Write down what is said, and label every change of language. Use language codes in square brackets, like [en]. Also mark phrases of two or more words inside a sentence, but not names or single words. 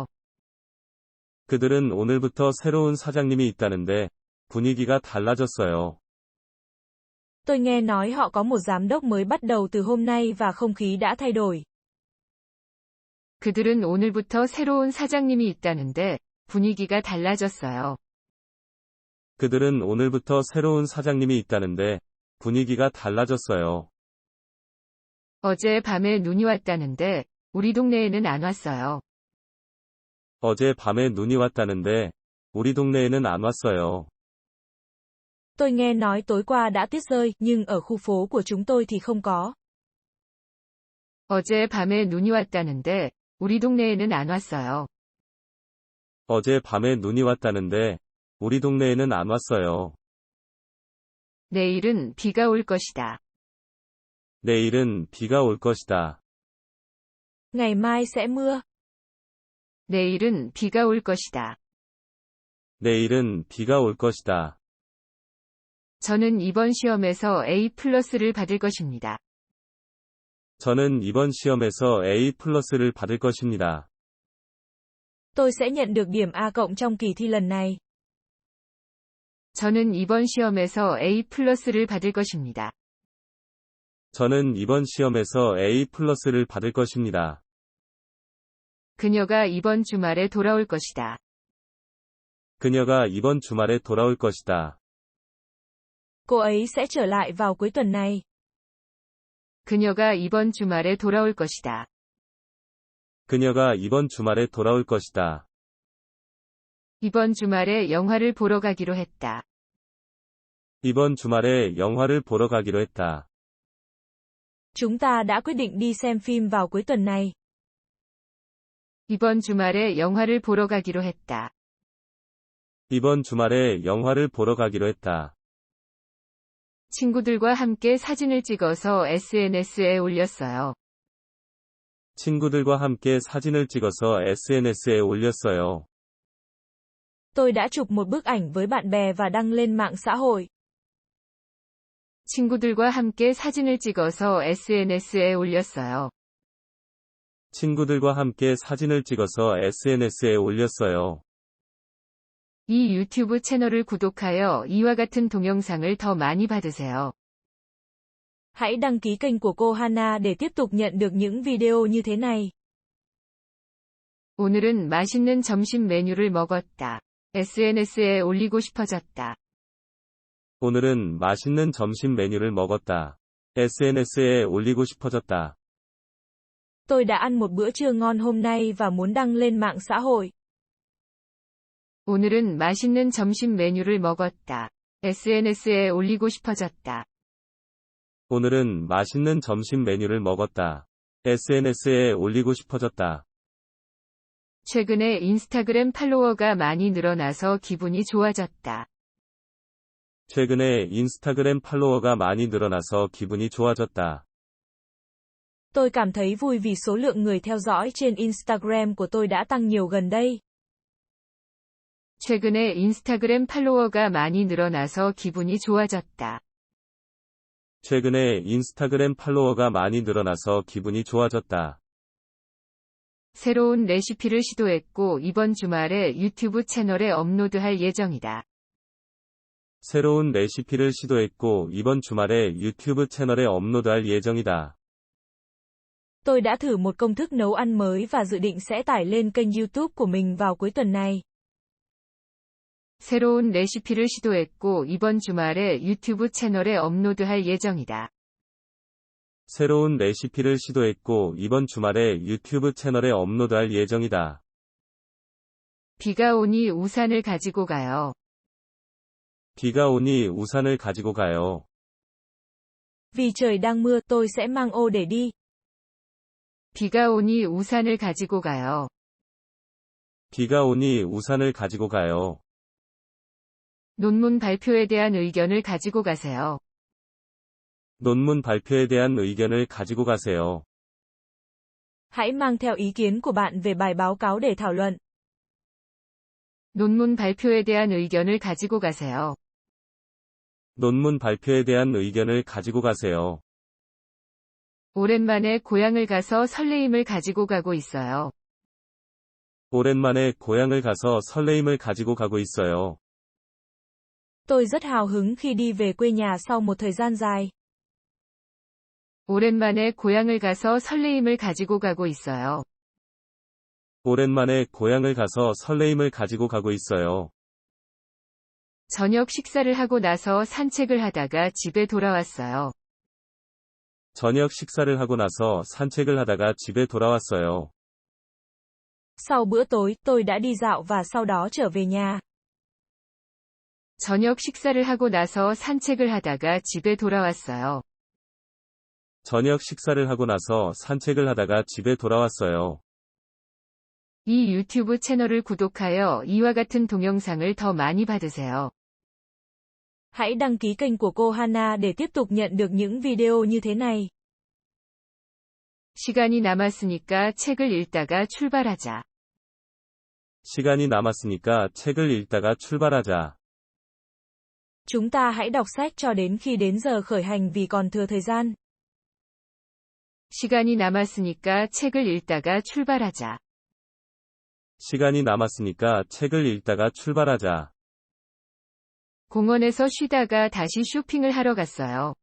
[ko] 그들은 오늘부터 새로운 사장님이 있다는데 분위기가 달라졌어요. [vi] Tôi nghe nói họ có một giám đốc mới bắt đầu từ hôm nay và không khí đã thay đổi. [ko] 그들은 오늘부터 새로운 사장님이 있다는데 분위기가 달라졌어요. 그들은 오늘부터 새로운 사장님이 있다는데 분위기가 달라졌어요. 어제 밤에 눈이 왔다는데 우리 동네에는 안 왔어요. 어제 밤에 눈이 왔다는데 우리 동네에는 안 왔어요. [vi] Tôi nghe nói tối qua đã tuyết rơi, nhưng ở khu phố của chúng tôi thì không có. [ko] 어제 밤에 눈이 왔다는데 우리 동네에는 안 왔어요. 어제 밤에 눈이 왔다는데 우리 동네에는 안 왔어요. 내일은 비가 올 것이다. 내일은 비가 올 것이다. [vi] Ngày mai sẽ mưa. [ko] 내일은 비가 올 것이다. 내일은 비가 올 것이다. 저는 이번 시험에서 A+를 받을 것입니다. 저는 이번 시험에서 A+를 받을 것입니다. [vi] Tôi sẽ nhận được điểm A cộng trong kỳ thi lần này. [ko] 저는 이번 시험에서 A+를 받을 것입니다. 저는 이번 시험에서 A+를 받을 것입니다. 그녀가 이번 주말에 돌아올 것이다. 그녀가 이번 주말에 돌아올 것이다. [vi] Cô ấy sẽ trở lại vào cuối tuần này. [ko] 그녀가 이번 주말에 돌아올 것이다. 그녀가 이번 주말에 돌아올 것이다. 이번 주말에 영화를 보러 가기로 했다. 이번 주말에 영화를 보러 가기로 했다. [vi] Chúng ta đã quyết định đi xem phim vào cuối tuần này. [ko] 이번 주말에 영화를 보러 가기로 했다. 이번 주말에 영화를 보러 가기로 했다. 친구들과 함께 사진을 찍어서 SNS에 올렸어요. 친구들과 함께 사진을 찍어서 SNS에 올렸어요. [vi] Tôi đã chụp một bức ảnh với bạn bè và đăng lên mạng xã hội. [ko] 친구들과 함께 사진을 찍어서 SNS에 올렸어요. 친구들과 함께 사진을 찍어서 SNS에 올렸어요. 이 유튜브 채널을 구독하여 이와 같은 동영상을 더 많이 받으세요. [vi] Hãy đăng ký kênh của cô Hana để tiếp tục nhận được những video như thế này. [ko] 오늘은 맛있는 점심 메뉴를 먹었다. SNS에 올리고 싶어졌다. 오늘은 맛있는 점심 메뉴를 먹었다. SNS에 올리고 싶어졌다. [vi] Tôi đã ăn một bữa trưa ngon hôm nay và muốn đăng lên mạng xã hội. [ko] 오늘은 맛있는 점심 메뉴를 먹었다. SNS에 올리고 싶어졌다. 오늘은 맛있는 점심 메뉴를 먹었다. SNS에 올리고 싶어졌다. 최근에 인스타그램 팔로워가 많이 늘어나서 기분이 좋아졌다. 최근에 인스타그램 팔로워가 많이 늘어나서 기분이 좋아졌다. [vi] Tôi cảm thấy vui vì số lượng người theo dõi trên Instagram của tôi đã tăng nhiều gần đây. [ko] 최근에 인스타그램 팔로워가 많이 늘어나서 기분이 좋아졌다. 최근에 인스타그램 팔로워가 많이 늘어나서 기분이 좋아졌다. 새로운 레시피를 시도했고 이번 주말에 유튜브 채널에 업로드할 예정이다. 새로운 레시피를 시도했고 이번 주말에 유튜브 채널에 업로드할 예정이다. [vi] Tôi đã thử một công thức nấu ăn mới và dự định sẽ tải lên kênh YouTube của mình vào cuối tuần này. [ko] 새로운 레시피를 시도했고 이번 주말에 유튜브 채널에 업로드할 예정이다. 새로운 레시피를 시도했고 이번 주말에 유튜브 채널에 업로드할 예정이다. 비가 오니 우산을 가지고 가요. 비가 오니 우산을 가지고 가요. [vi] Vì trời đang mưa, tôi sẽ mang ô để đi. [ko] 비가 오니 우산을 가지고 가요. 비가 오니 우산을 가지고 가요. 논문 발표에 대한 의견을 가지고 가세요. 논문 발표에 대한 의견을 가지고 가세요. [vi] Hãy mang theo ý kiến của bạn về bài báo cáo để thảo luận. [ko] 논문 발표에 대한 의견을 가지고 가세요. 논문 발표에 대한 의견을 가지고 가세요. 오랜만에 고향을 가서 설레임을 가지고 가고 있어요. 오랜만에 고향을 가서 설레임을 가지고 가고 있어요. [vi] Tôi rất hào hứng khi đi về quê nhà sau một thời gian dài. [ko] 오랜만에 고향을 가서 설레임을 가지고 가고 있어요. 오랜만에 고향을 가서 설레임을 가지고 가고 있어요. 저녁 식사를 하고 나서 산책을 하다가 집에 돌아왔어요. 저녁 식사를 하고 나서 산책을 하다가 집에 돌아왔어요. [vi] Sau bữa tối, tôi đã đi dạo và sau đó trở về nhà. [ko] 저녁 식사를 하고 나서 산책을 하다가 집에 돌아왔어요. 저녁 식사를 하고 나서 산책을 하다가 집에 돌아왔어요. 이 유튜브 채널을 구독하여 이와 같은 동영상을 더 많이 받으세요. [vi] Hãy đăng ký kênh của cô Hana để tiếp tục nhận được những video như thế này. [ko] 시간이 남았으니까 책을 읽다가 출발하자. 시간이 남았으니까 책을 읽다가 출발하자. [vi] Chúng ta hãy đọc sách cho đến khi đến giờ khởi hành vì còn thừa thời gian. [ko] 시간이 남았으니까 책을 읽다가 출발하자. 시간이 남았으니까 책을 읽다가 출발하자. 공원에서 쉬다가 다시 쇼핑을 하러 갔어요.